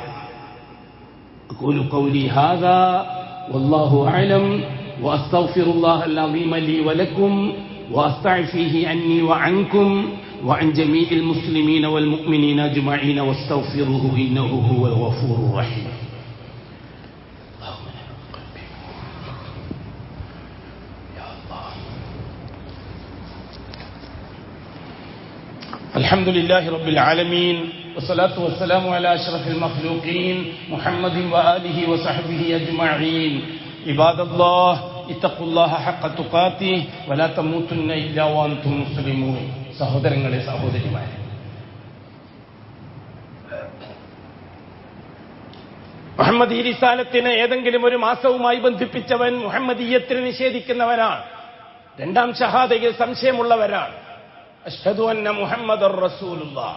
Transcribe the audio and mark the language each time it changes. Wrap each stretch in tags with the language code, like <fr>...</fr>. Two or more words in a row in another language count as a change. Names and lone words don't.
<ar>أقول قولي هذا والله أعلم وأستغفر الله العظيم لي ولكم وأستغفيه عني وعنكم وعن جميع المسلمين والمؤمنين أجمعين وأستغفره إنه هو الغفور الرحيم. الحمد لله رب العالمين والصلاة والسلام على أشرف المخلوقين محمد وآله وصحبه أجمعين. عباد الله اتقوا الله حق تقاته ولا تموتن إلا وأنتم مسلمون.</ar> <ml>സഹോദരങ്ങളെ, സഹോദരിമാരെ, മുഹമ്മദി റിസാലത്തിനെ ഏതെങ്കിലും ഒരു മാസവുമായി ബന്ധിപ്പിച്ചവൻ മുഹമ്മദീയത്തിനെ നിഷേധിക്കുന്നവനാണ്. രണ്ടാം ഷഹാദയിൽ സംശയമുള്ളവരാണ്.</ml> <ar>أشهد أن محمدا رسول الله.</ar>